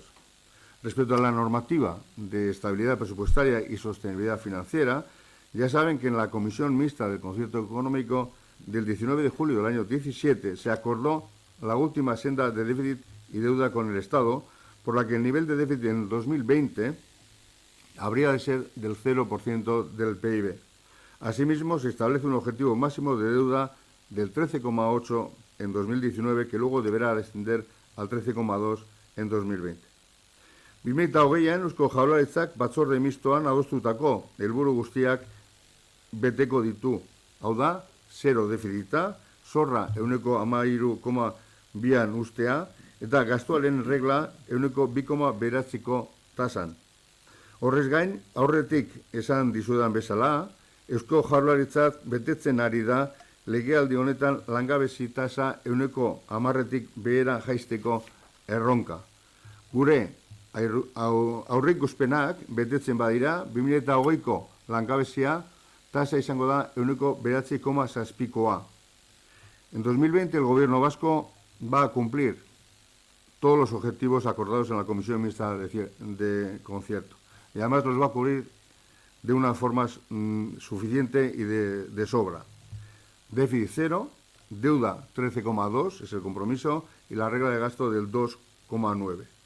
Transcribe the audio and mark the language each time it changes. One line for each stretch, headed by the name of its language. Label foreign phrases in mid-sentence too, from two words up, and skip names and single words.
Spanish: Respecto a la normativa de estabilidad presupuestaria y sostenibilidad financiera, ya saben que en la Comisión Mixta del Concierto Económico del 19 de julio del año 17 se acordó la última senda de déficit y deuda con el Estado, por la que el nivel de déficit en 2020 habría de ser del 0% del PIB. Asimismo, se establece un objetivo máximo de deuda del 13,8% en 2019, que luego deberá descender al 13,2% en 2020.
Basque: 2020an Eusko Jaurlaritzak batzorde mistoan adostutako helburu guztiak beteko ditu. Hau da, 0 defizita, zorra 13,2an ustea, eta gastuaren regla 2,9ko tasan. Horrez gain, aurretik esan dizudan bezala, Eusko Jaurlaritzak betetzen ari da legealdi honetan langabezi tasa 10%tik behera jaisteko erronka. Gure aurreikuspenak betetzen badira, 2020ko langabezia tasa izango da 9,7%.
Spanish: En 2020 el Gobierno vasco va a cumplir todos los objetivos acordados en la Comisión Mixta de Concierto. Y además los va a cubrir de una forma suficiente y de sobra. Déficit 0, deuda 13,2 es el compromiso y la regla de gasto del 2,9.